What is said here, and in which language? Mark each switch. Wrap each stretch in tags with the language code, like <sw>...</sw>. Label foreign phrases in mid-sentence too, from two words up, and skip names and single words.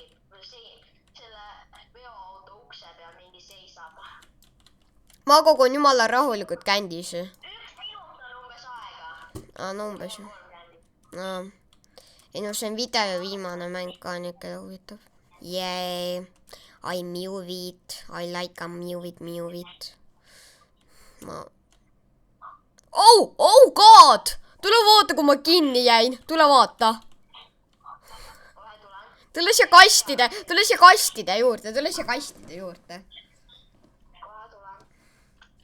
<et>Selle veoauto ukse peal mingi seisab. Ma kogun jumala rahulikult kändis. 1 minut on umbes aega. No umbes. 3 kändi. Ei no see on video viimane mäng ka niisugune huvitav.</et> <en>Yay. I move it. I like a move it. Oh god!</en> <et>Tule vaata, kui ma kinni jäin. Tule vaata. Kohe tulen. Tule siia kastide juurde. Kohe tulen.</et>